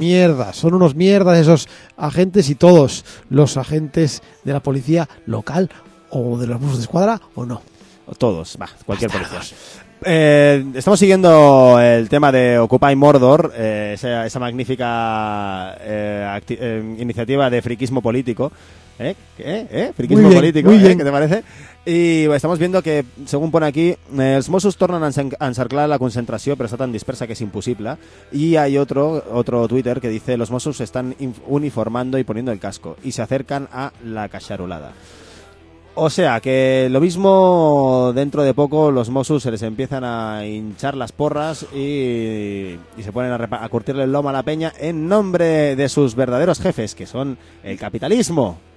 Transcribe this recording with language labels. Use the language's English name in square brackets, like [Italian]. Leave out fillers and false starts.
[Spanish] Mierdas, son unos mierdas esos agentes y todos los agentes de la policía local o de los buzos de escuadra o no. Todos, va, cualquier policía. Estamos siguiendo el tema de Occupy Mordor, esa magnífica iniciativa de friquismo político. ¿Friquismo muy bien, político? Muy bien. ¿Qué te parece? Y estamos viendo que, según pone aquí, [Catalan] els Mossos tornen a encerclar la concentració, però està tan dispersa que és impossible. I hi ha [Spanish] otro Twitter que dice: los Mossos están uniformando y poniendo el casco y se acercan a la cacharulada. O sea, que lo mismo, dentro de poco los Mossos se les empiezan a hinchar las porras y se ponen a curtirle el lomo a la peña en nombre de sus verdaderos jefes, que son el capitalismo.